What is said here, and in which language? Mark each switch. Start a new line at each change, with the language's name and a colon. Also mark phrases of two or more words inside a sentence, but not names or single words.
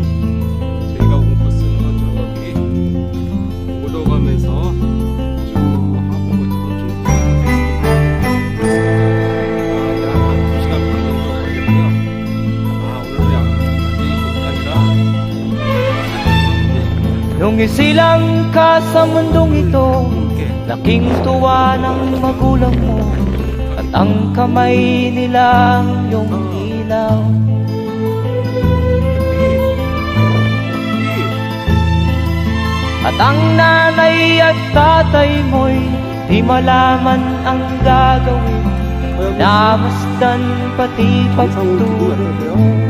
Korean: 저희가 온 코스는 저기 보더감에서 쭉 하고 거쳐서 쭉 약 2시간 반 정도 걸렸고요. 오늘은 완전히 곰탕이라
Filipino: Nung isilang ka sa mundong ito, laking tuwa ng magulang mo, at ang kamay nila yung ilaw. At ang nanay at tatay mo'y di malaman ang gagawin, namasdan pati pagtulog mo.